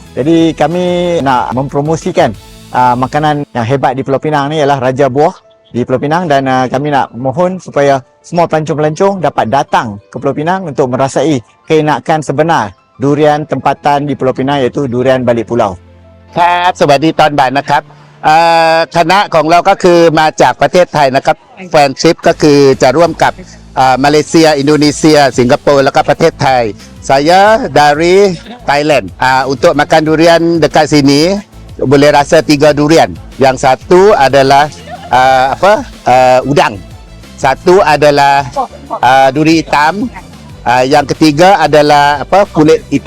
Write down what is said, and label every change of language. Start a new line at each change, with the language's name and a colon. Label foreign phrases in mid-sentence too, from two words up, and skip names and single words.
Malay: Jadi kami nak mempromosikan makanan yang hebat di Pulau Pinang ni ialah Raja Buah di Pulau Pinang, dan kami nak mohon supaya semua pelancong-pelancong dapat datang ke Pulau Pinang untuk merasai keenakan sebenar durian tempatan di Pulau Pinang, iaitu durian balik pulau.
Thai: ครับสวัสดีตอนบ่ายนะครับคณะของเราก็คือมาจากประเทศไทยนะครับแฟนทริปก็คือจะร่วมกับมาเลเซียอินโดนีเซียสิงคโปร์แล้วก็ประเทศไทย
Malay: saya dari Thailand untuk makan durian dekat sini boleh rasa 3 durian. Yang satu adalah udang, satu adalah duri hitam, yang ketiga adalah kulit hitam.